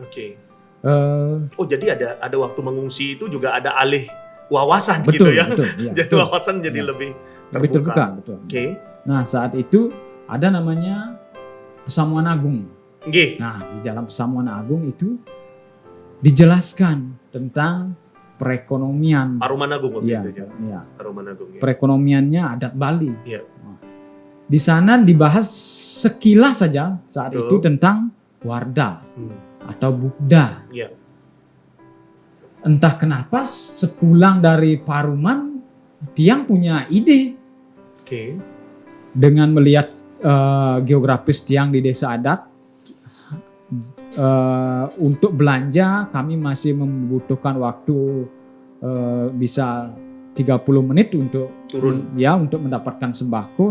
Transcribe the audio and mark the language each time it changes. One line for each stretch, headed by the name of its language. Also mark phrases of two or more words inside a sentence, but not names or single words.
Indonesian: Jadi ada waktu mengungsi itu juga ada alih wawasan gitu ya. Jadi wawasan jadi lebih terbuka. Betul. Nah saat itu ada namanya Pesamuan Agung. Nah di dalam Pesamuan Agung itu dijelaskan tentang perekonomian. Paruman Agung gitu. Paruman Agung. Perekonomiannya adat Bali. Nah, di sana dibahas sekilas saja saat itu tentang Wardah atau Bukda. Entah kenapa sepulang dari Paruman, Tiang punya ide. Dengan melihat geografis Tiang di desa adat, untuk belanja kami masih membutuhkan waktu bisa 30 menit untuk turun untuk mendapatkan sembako.